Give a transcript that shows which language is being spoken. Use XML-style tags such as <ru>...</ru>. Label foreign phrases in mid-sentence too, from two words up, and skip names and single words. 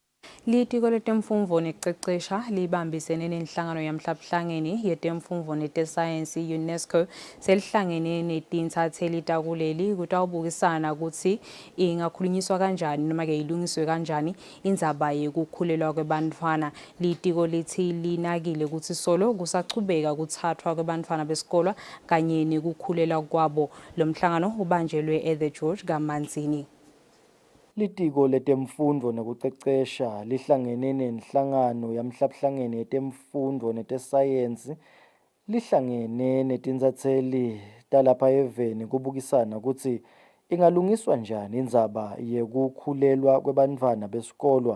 <ss>Litiko letemfundvo nekucecesha libambisene nenhlangano yamhlabuhlangene yetemfundvo netesayensi UNESCO selihlangene netintatheli takuleli kutawubukisana kutsi ingakhulunyiswa kanjani noma ke ilungiswe kanjani indzaba yekukhulelwa kwebantfwana. Litiko lithi linakile kutsi solo kusachubeka kutsatfwa kwebantfwana besikolwa kanye nekukhulela kwabo. Lo mhlangano ubanjelwe</ss> <en>at the</en> <ss>George Kamanzini. Litiko letemfundvo nekucecesha lihlangene nenhlangano yamhlabuhlangene yetemfundvo netesayensi lihlangene netinsatseli talapha eveni kubukisana kutsi ingalungiswa njani indzaba yekukhulelwa kwebantfwana besikolwa.</ss>